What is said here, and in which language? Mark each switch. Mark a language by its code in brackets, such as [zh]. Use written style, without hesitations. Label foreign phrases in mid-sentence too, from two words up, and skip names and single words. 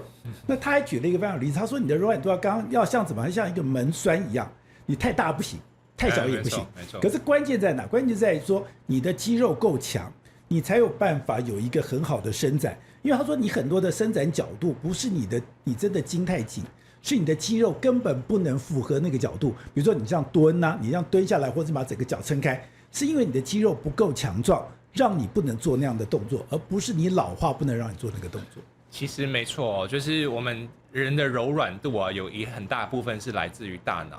[zh] 那他還舉了一個非常有例子，他說你的柔軟度要像怎麼，像一個門栓一樣，你太大不行，太小也不行。沒錯。可是關鍵在哪？關鍵在於說你的肌肉夠強，你才有辦法有一個很好的伸展。因為他說你很多的伸展角度不是你真的筋太緊，是你的肌肉根本不能符合那個角度。比如說你這樣蹲啊，你這樣蹲下來，或者把整個腳撐開，是因為你的肌肉不夠強壯，讓你不能做那樣的動作，而不是你老化不能讓你做那個動作。其實沒錯，就是我們人的柔軟度啊，有一很大部分是來自於大腦。